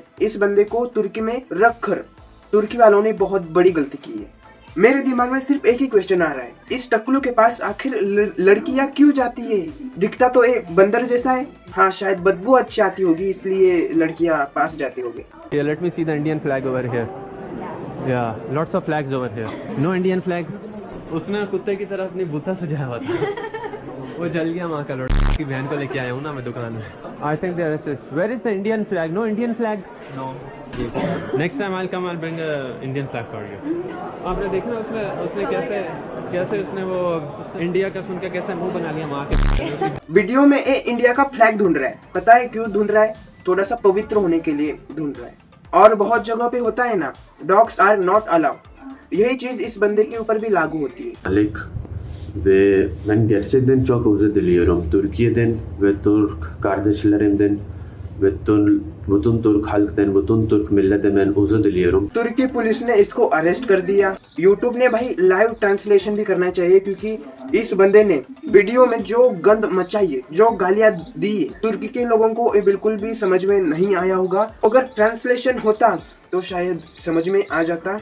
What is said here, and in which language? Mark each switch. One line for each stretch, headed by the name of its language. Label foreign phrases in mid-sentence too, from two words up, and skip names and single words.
Hindi: इस बंदे को तुर्की में रखकर तुर्की वालों ने बहुत बड़ी गलती की है। मेरे दिमाग में सिर्फ एक ही क्वेश्चन आ रहा है, इस टकलू के पास आखिर लड़कियां क्यों जाती है? दिखता तो एक बंदर जैसा है। हाँ, शायद बदबू अच्छी आती होगी, इसलिए लड़कियां पास जाती होगी।
English: Let me see the Indian flag over here. Yeah, lots of flags over here. No Indian flag.
Hindi: उसने कुत्ते की तरह अपनी बूथा सजाया हुआ था। वो जल गया, माँ का लौट की बहन को लेके आया हूँ ना मैं दुकान में।
English: I think there is this. Where is the Indian flag? No Indian flag. No. Next time I'll come. I'll bring a Indian flag for you.
Hindi: आपने देखा ना उसने कैसे उसने वो इंडिया का सुन के कैसे मुंह बना लिया माँ के। वीडियो में ये इंडिया का फ्लैग ढूंढ रहा है। पता है क्यों ढूंढ रहा है? थोड़ा सा पवित्र होने के लिए ढूंढ रहा है। और बहुत जगह पे होता है ना,
English: dogs are not allowed,
Hindi: यही चीज इस बंदे के ऊपर भी लागू होती है।
Turkish: Alik ve ben gerçekten çok özür diliyorum. Türkiye'den ve Türk kardeşlerimden ve bütün Türk halktan, bütün Türk milletinden ben özür diliyorum.
Hindi: तुर्की पुलिस ने इसको अरेस्ट कर दिया। यूट्यूब ने भाई
English: live translation
Hindi: भी करना चाहिए, क्योंकि इस बंदे ने वीडियो में जो गंद मचाई है, जो गालियां दी है, तुर्की के लोगों को ये बिल्कुल भी समझ में नहीं आया होगा। अगर ट्रांसलेशन होता तो शायद समझ में आ जाता।